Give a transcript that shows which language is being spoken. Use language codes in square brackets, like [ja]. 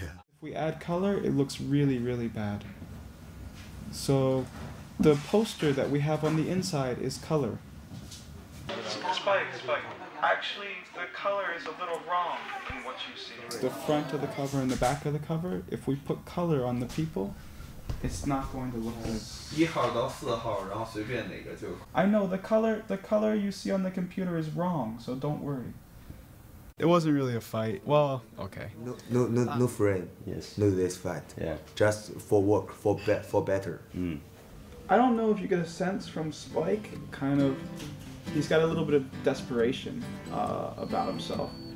[en] If we add color, it looks really, really bad. So, the poster that we have on the inside is color. Spike. Actually, the color is a little wrong in what you see. The front of the cover and the back of the cover, if we put color on the people, it's not going to look good. [zh] 1号到4号，然后随便哪个就。 [en] I know the color you see on the computer is wrong, so don't worry. It wasn't really a fight. Well, okay. No friend. Yes. No this fight. Yeah. Just for work, for better. I don't know if you get a sense from Spike, he's got a little bit of desperation about himself.